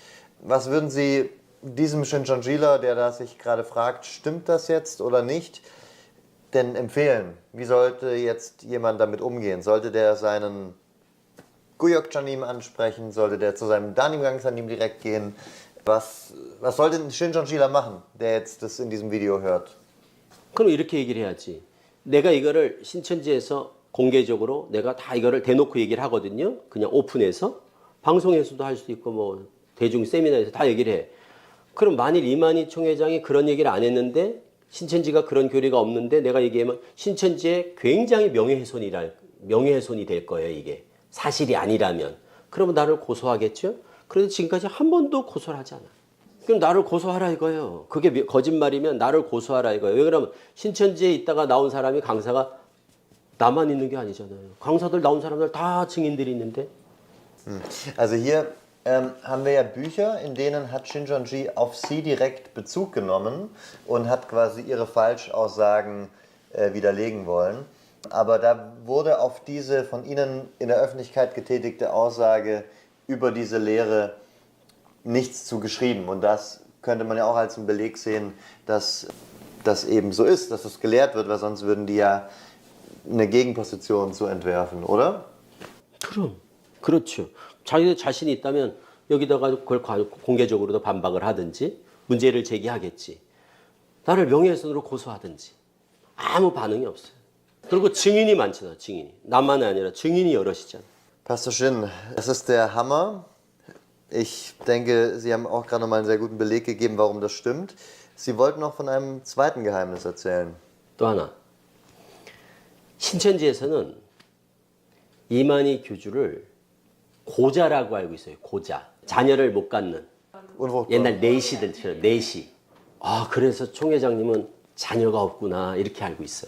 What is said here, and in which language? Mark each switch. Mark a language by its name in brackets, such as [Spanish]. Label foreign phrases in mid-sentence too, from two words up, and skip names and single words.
[German] Was würden Sie diesem Shincheonjila, der da sich gerade fragt, stimmt das jetzt oder nicht, denn empfehlen? Wie sollte jetzt jemand damit umgehen? Sollte der seinen Guyok-Chanim ansprechen? Sollte der zu seinem Danimgang-Chanim direkt gehen? Was sollte ein Shincheonjila machen, der jetzt das in diesem Video hört? [Korean] 그럼 이렇게 얘기를 해야지. 내가 이거를 신천지에서 공개적으로 내가 다 이거를 대놓고 얘기를 하거든요. 그냥 오픈해서 방송에서도 할 수 있고 뭐 대중 세미나에서 다 얘기를 해. 그럼 만일 이만희 총회장이 그런 얘기를 안 했는데 신천지가 그런 교리가 없는데 내가 얘기하면 신천지의 굉장히 명예훼손이랄 명예훼손이 될 거예요, 이게. 사실이 아니라면. 그러면 나를 고소하겠죠? 그런데 지금까지 한 번도 고소를 하지 않아. 그럼 나를 고소하라 이거예요. 그게 거짓말이면 나를 고소하라 이거예요. 왜 그러면 신천지에 있다가 나온 사람이 강사가 나만 있는 게 아니잖아요. 강사들 나온 사람들 다 증인들이 있는데. [German] Also hier haben wir ja Bücher, in denen hat Shincheonji auf sie direkt Bezug genommen und hat quasi ihre Falschaussagen widerlegen wollen. Aber da wurde auf diese von Ihnen in der Öffentlichkeit getätigte Aussage über diese Lehre nichts zu geschrieben. Und das könnte man ja auch als einen Beleg sehen, dass das eben so ist, dass es gelehrt wird, weil sonst würden die ja eine Gegenposition zu entwerfen, oder? [Korean] 그럼. 그렇죠. 자기들 자신이 있다면 여기다가 그걸 공개적으로도 반박을 하든지 문제를 제기하겠지. 나를 명예훼손으로 고소하든지. 아무 반응이 없어요. 그리고 증인이 많잖아, 증인이. 나만이 아니라 증인이 여럿이잖아. [German] Pastor Shin, das ist der Hammer. Ich denke, Sie haben auch gerade noch mal einen sehr guten Beleg gegeben, warum das stimmt. Sie wollten noch von einem zweiten Geheimnis erzählen. [Korean] 또 하나. 신천지에서는 이만희 교주를 고자라고 알고 있어요. 고자. 자녀를 못 갖는. 옛날 내시들처럼 내시. 아, 그래서 총회장님은 자녀가 없구나 이렇게 알고 있어요.